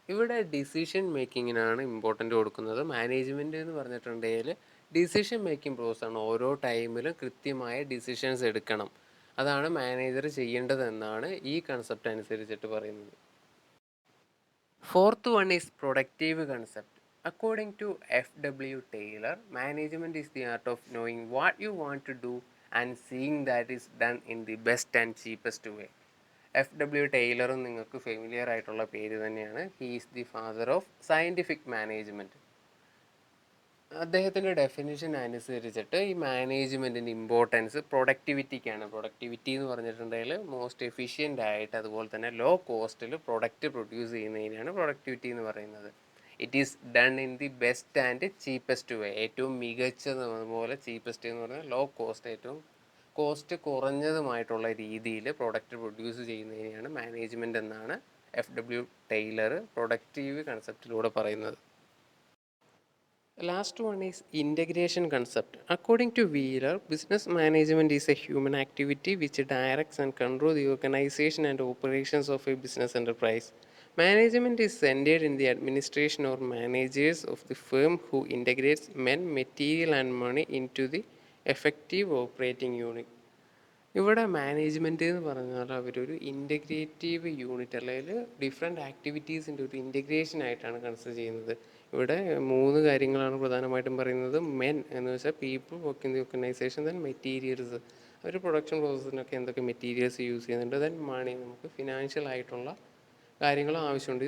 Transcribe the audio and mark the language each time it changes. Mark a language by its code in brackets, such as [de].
[ml] ഇവിടെ decision മേക്കിങ്ങിനാണ് important കൊടുക്കുന്നത്. Management എന്ന് പറഞ്ഞിട്ടുണ്ടെങ്കിൽ ഡിസിഷൻ മേക്കിംഗ് പ്രോസസ്സാണ്. ഓരോ ടൈമിലും കൃത്യമായ ഡിസിഷൻസ് എടുക്കണം, അതാണ് മാനേജർ ചെയ്യേണ്ടതെന്നാണ് ഈ കൺസെപ്റ്റ് അനുസരിച്ചിട്ട് പറയുന്നത്. [en] Fourth one is productive concept. According to F.W. Taylor, management is the art of knowing what you want to do and seeing that is done in the best and cheapest way. F.W. [ml] ടൈലറും നിങ്ങൾക്ക് familiar ആയിട്ടുള്ള പേര് തന്നെയാണ്. [en] He is the father of scientific management. [ml] അദ്ദേഹത്തിൻ്റെ definition അനുസരിച്ചിട്ട് ഈ മാനേജ്മെൻറ്റിൻ്റെ importance പ്രൊഡക്ടിവിറ്റിക്കാണ്. Productivity എന്ന് പറഞ്ഞിട്ടുണ്ടെങ്കിൽ most efficient ആയിട്ട് അതുപോലെ തന്നെ ലോ കോസ്റ്റിൽ പ്രൊഡക്റ്റ് പ്രൊഡ്യൂസ് ചെയ്യുന്നതിനാണ് പ്രൊഡക്ടിവിറ്റി എന്ന് പറയുന്നത്. [en] It is done in the best and cheapest way. [ml] ഏറ്റവും മികച്ചതുപോലെ ചീപ്പസ്റ്റ് എന്ന് പറഞ്ഞാൽ ലോ കോസ്റ്റ്, ഏറ്റവും കോസ്റ്റ് കുറഞ്ഞതുമായിട്ടുള്ള രീതിയിൽ പ്രൊഡക്റ്റ് പ്രൊഡ്യൂസ് ചെയ്യുന്നതിനെയാണ് മാനേജ്മെൻറ്റ് എന്നാണ് F.W. ടൈലർ പ്രൊഡക്റ്റീവ് കൺസെപ്റ്റിലൂടെ പറയുന്നത്. [en] Last one is integration concept. According to Wheeler, business management is a human activity which directs and controls the organization and operations of a business enterprise. Management is centered in the administration or managers of the firm who integrates men, material and money into the effective operating unit. [ml] ഇവിടെ management എന്ന് പറഞ്ഞാൽ അവരൊരു integrative unit അല്ലെങ്കിൽ different ആക്ടിവിറ്റീസിൻ്റെ ഒരു integration ആയിട്ടാണ് consider ചെയ്യുന്നത്. ഇവിടെ 3 കാര്യങ്ങളാണ് പ്രധാനമായിട്ടും പറയുന്നത്. മെൻ എന്ന് വെച്ചാൽ [en] people work in the organization, [ml] then materials our production പ്രോസസ്സിനൊക്കെ എന്തൊക്കെ മെറ്റീരിയൽസ് യൂസ് ചെയ്യുന്നുണ്ട്, ദെൻ മണി നമുക്ക് ഫിനാൻഷ്യൽ ആയിട്ടുള്ള കാര്യങ്ങളും ആവശ്യമുണ്ട്.